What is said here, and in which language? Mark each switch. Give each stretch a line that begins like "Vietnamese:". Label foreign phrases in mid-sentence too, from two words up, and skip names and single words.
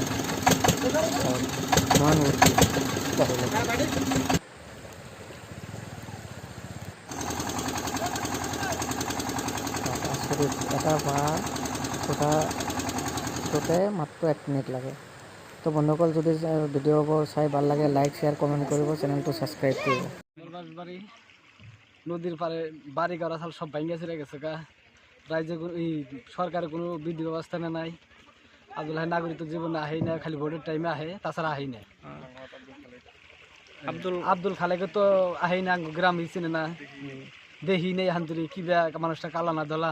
Assamese: কিমান বুদ্ধি! এটা বাঁহ ফুটোতে মাত্ৰ 1 মিনিট লাগে। তো বন্ধুসকল, যদি ভিডিঅ'বোৰ চাই ভাল লাগে,
English: like share comment
Assamese: কৰিব, চেনেলটো ছাবস্ক্ৰাইব কৰিব।
Bangla: নদীর পারে বাড়ি ঘর সব ভাঙ্গা ছিঁড়ে গেছে গা। রাজ্যে সরকারের কোনো বিধি ব্যবস্থা নাই। আব্দুল হাই নাগরিক তো জীবনে আহেই না, খালি ভোটের টাইমে আহে, তাছাড়া আহেই না। আব্দুল খালেকে তো আহেই না, গ্রাম চিনে না, দেখি নেই হান্তরি কিবা মানুষটা কালা না দলা।